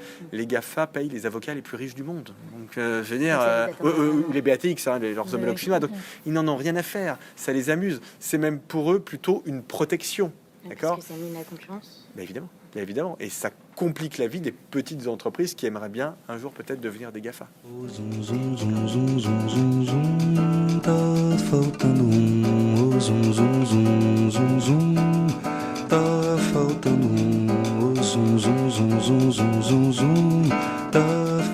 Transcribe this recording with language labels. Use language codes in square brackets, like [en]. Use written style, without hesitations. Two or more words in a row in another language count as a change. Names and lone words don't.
[fr] Les GAFA payent les avocats les plus riches du monde. Donc, je veux dire, les BATX, leurs homologues chinois, donc ils n'en ont rien à faire. Ça les amuse. C'est même pour eux plutôt une protection. D'accord ? Est-ce que ça mine la concurrence ? Bien évidemment. Et ça complique la vie des petites entreprises qui aimeraient bien un jour peut-être devenir des GAFA. [pt] Tá faltando oh zum zum zum zum zum, tá faltando oh zum zum zum zum zum zum zum, tá